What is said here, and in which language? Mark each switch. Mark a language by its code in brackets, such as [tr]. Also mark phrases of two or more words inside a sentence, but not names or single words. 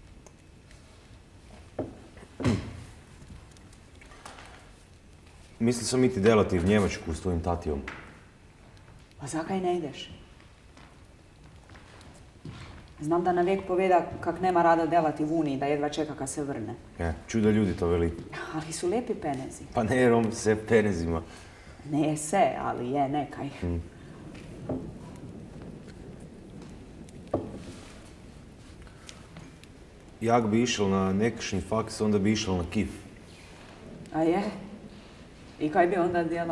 [hr] Mislio sam iti delati v Njemačku s tvojim tatijom. Pa zakaj ne ideš? Znam da navijek poveda kak nema rada delati v Uniji, da jedva čeka kad se vrne. Čuda ljudi to veli. Ali su lijepi penezi. Pa ne Rom se penezima. Ne se, ali je nekaj. Jak bi išel na nekakšni faks, onda bi išel na KIF. A je? I kaj bi onda delal?